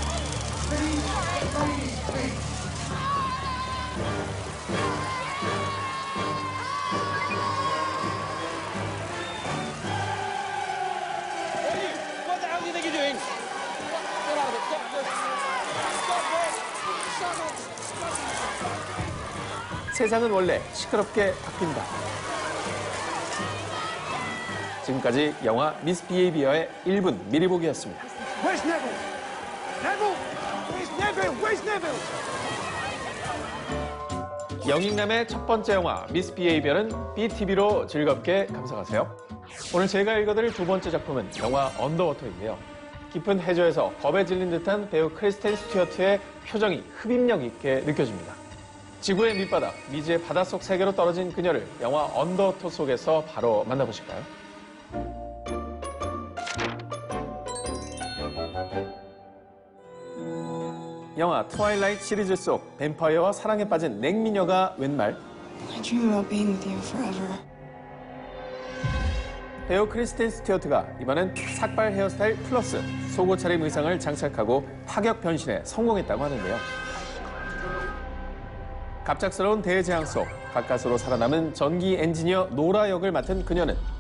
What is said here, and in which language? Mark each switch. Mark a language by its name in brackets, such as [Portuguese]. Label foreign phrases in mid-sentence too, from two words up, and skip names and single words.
[English] What the hell do you think you're doing? Get out of it. Stop it. [Korean] 세상은 원래 시끄럽게 바뀐다. 지금까지 영화 미스 비헤이비어의 1분 미리 보기였습니다. [English] Where's Neville? Neville? Where's Neville? Where's Neville? [Korean] 영익남의 첫 번째 영화 미스 비헤이비어는 BTV로 즐겁게 감상하세요. 오늘 제가 읽어드릴 두 번째 작품은 영화 언더워터인데요. 깊은 해저에서 겁에 질린 듯한 배우 크리스텐 스튜어트의 표정이 흡입력 있게 느껴집니다. 지구의 밑바닥, 미지의 바닷속 세계로 떨어진 그녀를 영화 언더워터 속에서 바로 만나보실까요? 영화 트와일라이트 시리즈 속 뱀파이어와 사랑에 빠진 냉미녀가 웬 말? [English] I dream about being with you forever. [Korean] 배우 크리스틴 스튜어트가 이번엔 삭발 헤어스타일 플러스 속옷 차림 의상을 장착하고 파격 변신에 성공했다고 하는데요. 갑작스러운 대재앙 속 가까스로 살아남은 전기 엔지니어 노라 역을 맡은 그녀는